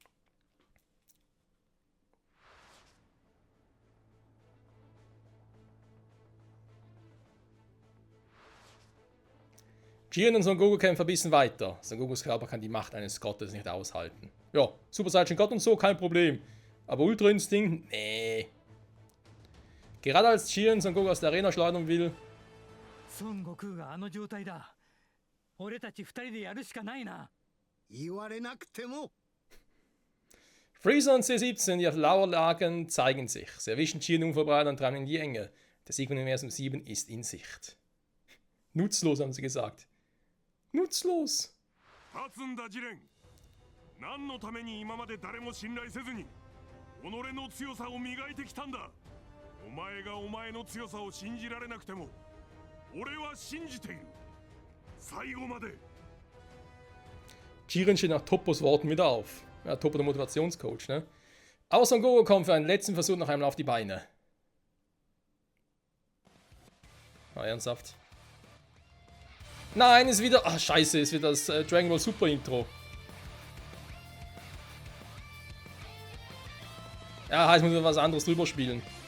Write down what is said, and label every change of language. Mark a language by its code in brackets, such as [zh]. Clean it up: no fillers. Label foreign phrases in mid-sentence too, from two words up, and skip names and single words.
[de] Jiren und Son Goku kämpfen ein bisschen weiter. Son Gokus Körper kann die Macht eines Gottes nicht aushalten. Ja, Super Saiyan Gott und so, kein Problem. Aber Ultra Instinct, nee. Gerade als Jiren Son Goku aus der Arena schleudern will. [ja] Son Goku があの状態だ。俺たち二人でやるしかないな。言われなくても。 [de] Freezer und C17, die auf Lauer lagen, zeigen sich. Sie erwischen Jiren unvorbereitet und treiben in die Enge. Der Sieg von Universum 7 ist in Sicht. Nutzlos, haben sie gesagt. Nutzlos. [ja] 立つんだジレン。何のために今まで誰も信頼せずに己の強さを磨いてきたんだ。お前がお前の強さを信じられなくても俺は信じている。最後まで。 [de] Jiren steht nach Toppos Worten wieder auf. Ja, Toppo der Motivationscoach, ne? Aber Son Goku kommt für einen letzten Versuch noch einmal auf die Beine. Ah, ernsthaft. Nein, ist wieder. Ach, scheiße, ist wieder das Dragon Ball Super Intro. Ja, heißt, muss man was anderes drüber spielen.